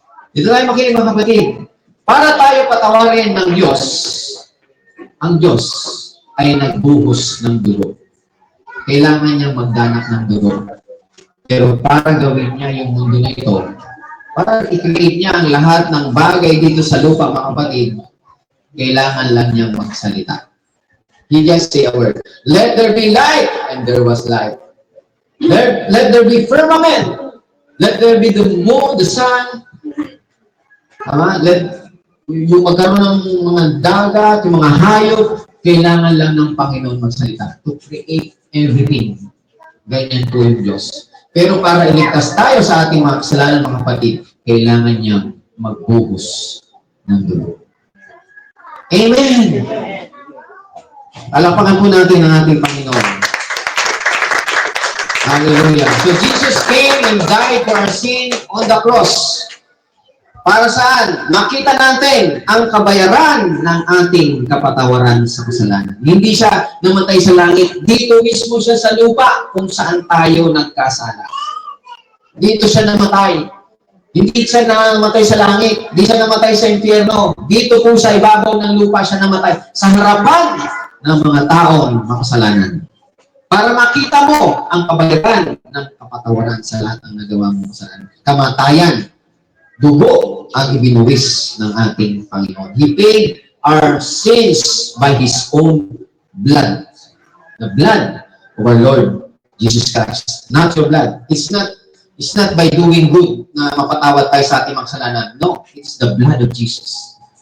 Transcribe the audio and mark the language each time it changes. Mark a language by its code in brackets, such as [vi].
[tl] Dito tayo makinig mga kapatid. Para tayo patawarin ng Diyos, ang Diyos ay nagbuhos ng dugo. Kailangan niyang magdanak ng dugo. Pero para gawin niya yung mundo na ito, para i-create niya ang lahat ng bagay dito sa lupa, mga kapatid, kailangan lang niyang magsalita. [en] He just say a word. Let there be light, and there was light. Let there be firmament. Let there be the moon, the sun. [tl] Tama? Yung magkaroon ng mga dagat, yung mga hayop, kailangan lang ng Panginoon magsalita [en] to create everything. [tl] Ganyan po yung Diyos. Pero para iligtas tayo sa ating mga kasalanan, mga kapatid, kailangan niyang magbuhos ng dugo. Amen! Alapakan po natin ang ating Panginoon. Hallelujah. [en] So Jesus came and died for our sin on the cross. [tl] Para saan? Makita natin ang kabayaran ng ating kapatawaran sa kasalanan. Hindi siya namatay sa langit. Dito mismo siya sa lupa kung saan tayo nagkasala. Dito siya namatay. Hindi siya namatay sa langit. Hindi siya namatay sa impyerno. Dito po sa ibabaw ng lupa siya namatay. Sa harapan ng mga taong makasalanan. Para makita mo ang kabayaran ng kapatawaran sa lahat ng nagawa mong kasalanan. Kamatayan. Dugo ang ibinuwis ng ating Panginoon. [en] He paid our sins by His own blood. The blood of our Lord Jesus Christ. Not your blood. It's not by doing good [tl] na mapatawad tayo sa ating makasalanan. [en] No, it's the blood of Jesus.